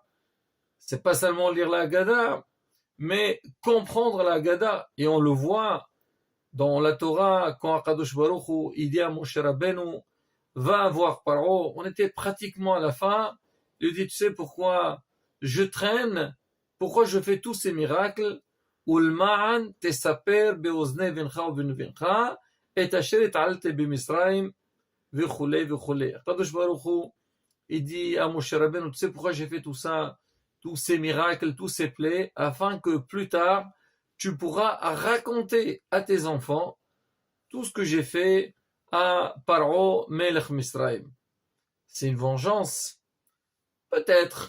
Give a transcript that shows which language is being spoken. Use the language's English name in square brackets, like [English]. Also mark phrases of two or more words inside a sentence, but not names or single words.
[French] C'est pas seulement lire la Haggadah, mais comprendre la Haggadah. Et on le voit dans la Torah, quand Akadosh Baruch Hu, il dit à Moshe Rabbeinu, va voir Paro, on était pratiquement à la fin, il dit, tu sais pourquoi je traîne, pourquoi je fais tous ces miracles, [Hebrew] ולמען תספר באזני בנך ובנך, את אשר התעללתי במצרים, וכולי וכולי. [French] Akadosh Baruch Hu, il dit à Moshe Rabbeinu, tu sais pourquoi j'ai fait tout ça, tous ces miracles, tous ces plaies, afin que plus tard, tu pourras raconter à tes enfants tout ce que j'ai fait à [Hebrew] פרעה מלך מצרים. [French] C'est une vengeance. Peut-être.